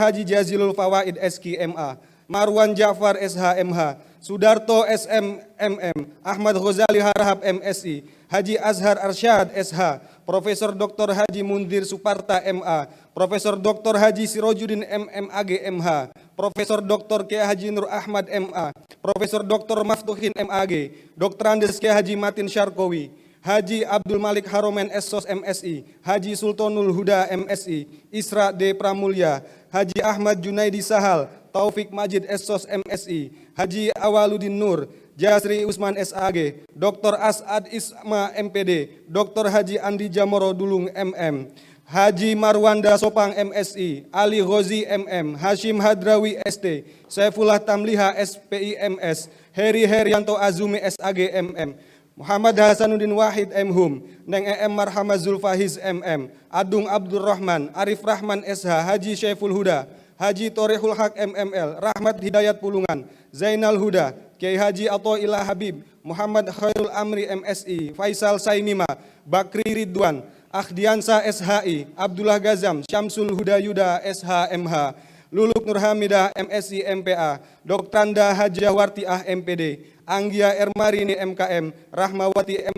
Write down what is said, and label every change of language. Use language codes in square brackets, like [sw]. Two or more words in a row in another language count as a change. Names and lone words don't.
[id] Haji Jazilul Fawaid SK MA, Marwan Ja'far SHMH, Sudarto SMMM, Ahmad Ghazali Harahap MSI, Haji Azhar Arsyad SH, Profesor Dr. Haji Mundir Suparta MA, Profesor Dr. Haji Sirojudin MMAG MH, Profesor Dr. Kiai Haji Nur Ahmad MA, Profesor Dr. Maftuhin MAG, Dr. Andes Kiai Haji Matin Syarkowi, Haji Abdul Malik Haromen Essos MSI, Haji Sultanul Huda MSI, Isra D. Pramulya, Haji Ahmad Junaidi Sahal, Taufik Majid Essos MSI, Haji Awaludin Nur, Jasri Usman SAG, Dr. As'ad Isma MPD, Dr. Haji Andi Jamoro Dulung MM, Haji Marwanda Sopang MSI, Ali Ghozi MM, Hashim Hadrawi ST, Saifullah Tamliha SPI MS, Heri Herianto Azumi SAG MM, Muhammad Hasanuddin Wahid MHum, Neng EM Marhamah Zulfahiz MM, Adung Abdurrahman, Arif Rahman SH, Haji Syaiful Huda, Haji Torehul Haq MML, Rahmat Hidayat Pulungan, Zainal Huda, Kiai Haji Athoillah Habib, Muhammad Khairul Amri MSI, Faisal Saimima, Bakri Ridwan, Akhdiansa SHI, Abdullah Gazam, Syamsul Huda Yuda SHMH, Luluk Nurhamidah MSI MPA, Doktanda Hajah Wartiah MPD, Anggia Ermarini MKM, Rahmawati M.